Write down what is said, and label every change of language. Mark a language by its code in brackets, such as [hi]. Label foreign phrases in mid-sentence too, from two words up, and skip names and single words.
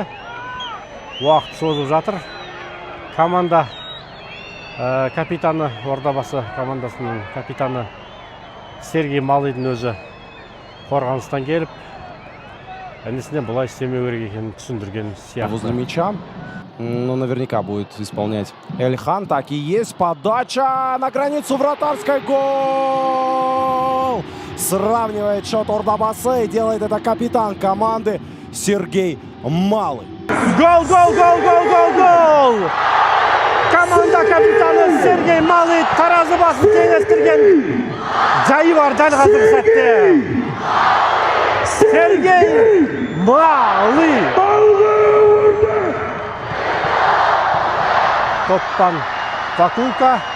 [kk] Уақыт созып жатыр. Команда капитаны, Ордабасы командасының капитаны Сергей Малыйдың өзі қорғаныстан келіп, әнесіне бұлай істемеу керек екенін түсіндірген сияқты. [ru] Возле мяча, но наверняка будет исполнять Эльхан. Так и есть подача на границу вратарской. Гол! Сравнивает счет Ордабасы и делает это капитан команды Сергей Малый. Гол! [kk] Команда капитаны Сергей Малый таразы басын теңестірген жайы бар дәл қазіргі сәтте. Сергей Малый. Топтан Пакулка.